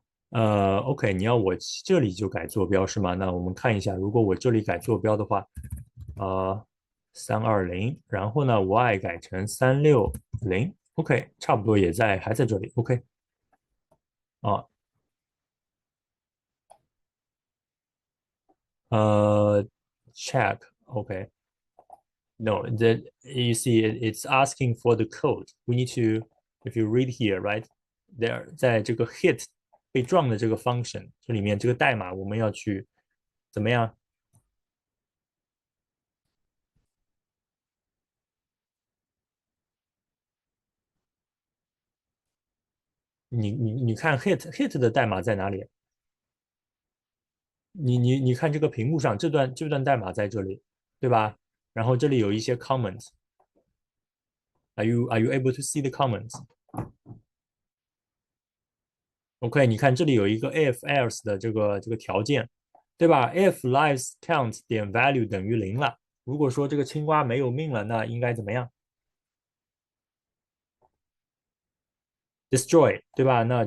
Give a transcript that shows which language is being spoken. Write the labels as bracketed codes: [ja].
[zh] OK，你要我这里就改坐标是吗？那我们看一下，如果我这里改坐标的话，320，然后呢，y 改成360，OK，差不多还在这里，OK，啊，check，OK， [en] no, that you see it's asking for the code. We need to, if you read here, right? [zh] There 在这个 hit 被撞的这个 function 这里面这个代码我们要去怎么样？你看 hit 的代码在哪里？你看这个屏幕上这段代码在这里，对吧？然后这里有一些 comments。 [en] Are you able to see the comments? [zh] OK，你看这里有一个 if else 的这个条件，对吧？If lives count 点 value 等于0了，如果说这个青蛙没有命了，那应该怎么样？Destroy，对吧？